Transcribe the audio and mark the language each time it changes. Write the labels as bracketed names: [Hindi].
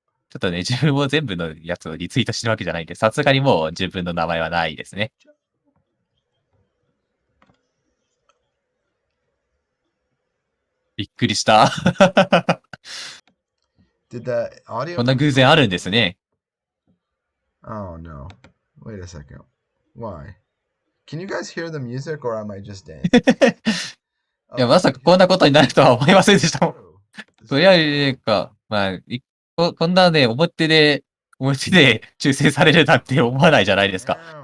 [Japanese] ちょっとね、自分も全部のやつをリツイートしてるわけじゃないんで、さすがにもう自分の名前はないですね。びっくりした。こんな偶然あるんですね。 [English] Oh no. Wait a second. Why? Can you guys hear the music or am I just dancing? [Japanese] いや、まさかこんなことになるとは思いませんでしたもん。とりあえずか、まあ、こんなね、表で抽選されるなんて思わないじゃないですか。